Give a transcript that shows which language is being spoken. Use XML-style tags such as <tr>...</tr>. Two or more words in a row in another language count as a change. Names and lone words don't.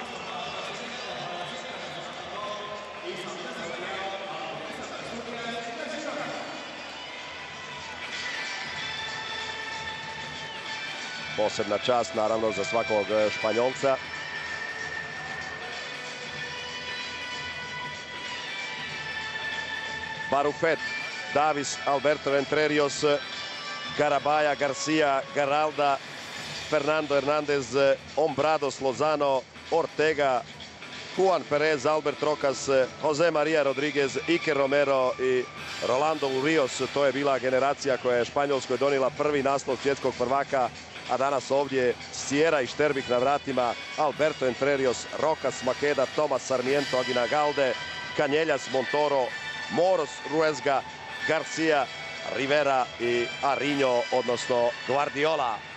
<hr>Posebna čast naravno za svakog Španjolca. Barufet, Davis, Alberto Entrerios, Garabaya, Garcia, Garalda, Fernando Hernandez, Hombrados, Lozano, Ortega, Juan Perez, Albert Rokas, Jose Maria Rodriguez, Iker Romero i Rolando Urios. To je bila generacija koja je Španjolskoj donijela prvi naslov svjetskog prvaka, a danas ovdje Sierra i Šterbik na vratima, Alberto Entrerios, Rokas, Makeda, Tomas Sarmiento, Aguinalde, Canellas, Montoro, Moros, Ruesga, Garcia, Rivera i Ariño, odnosno Guardiola.</hr>